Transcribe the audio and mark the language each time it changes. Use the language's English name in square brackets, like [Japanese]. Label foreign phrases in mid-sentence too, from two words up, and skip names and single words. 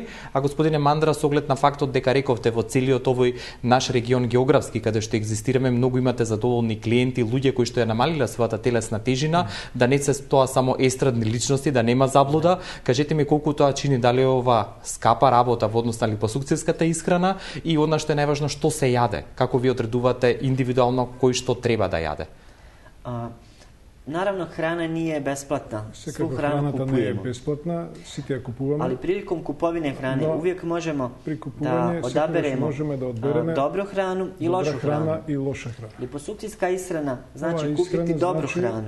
[Macedonian] А господине Мандра, со оглед на фактот дека рековте во целиот овој наш регион географски каде што екзистираме, многу имате задоволни клиенти, луѓе кои што ја намалиле својата телесна тежина, да не се тоа само естрадни личности, да нема заблуда. Кажете ми колку тоа чини, дали е ова скапа работа во однос на липосукцијската исхрана и она што е најважно, што се јаде, како ви одредувате индивидуално кој што треба да јаде? [Bosnian] Naravno, hrana nije besplatna. Svu hranu kupujemo. Nije besplatna, svi je kupujemo. Ali prilikom kupovine hrane uvijek možemo da odaberemo dobru hranu i lošu hranu. Liposukcijska ishrana znači kupiti dobru hranu.